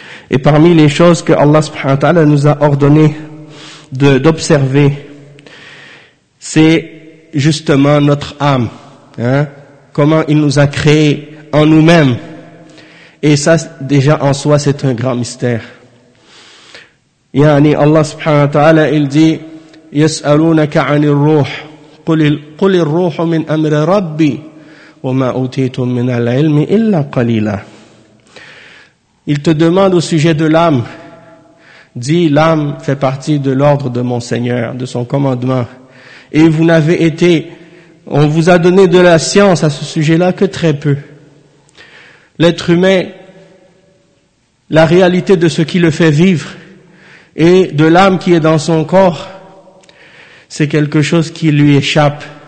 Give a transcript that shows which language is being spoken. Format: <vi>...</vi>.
<fr>Et parmi les choses que Allah subhanahu wa ta'ala nous a ordonné d'observer, c'est justement notre âme. Comment il nous a créé en nous-mêmes. Et ça, déjà en soi, c'est un grand mystère.</fr> <ar>Yani Allah subhanahu wa ta'ala,</ar> <fr>il dit,</fr> <ar>يَسْأَلُونَكَ عَنِ الرُّوحِ قُلِ الرُّوحُ مِنْ أَمْرِ رَبِّي وَمَا أُوتِيتُمْ مِنَ الْعِلْمِ إِلَّا قَلِيلًا.</ar> <fr>Il te demande au sujet de l'âme. Dis, l'âme fait partie de l'ordre de mon Seigneur, de son commandement. Et vous n'avez été, on vous a donné de la science à ce sujet-là que très peu. L'être humain, la réalité de ce qui le fait vivre et de l'âme qui est dans son corps, c'est quelque chose qui lui échappe.</fr>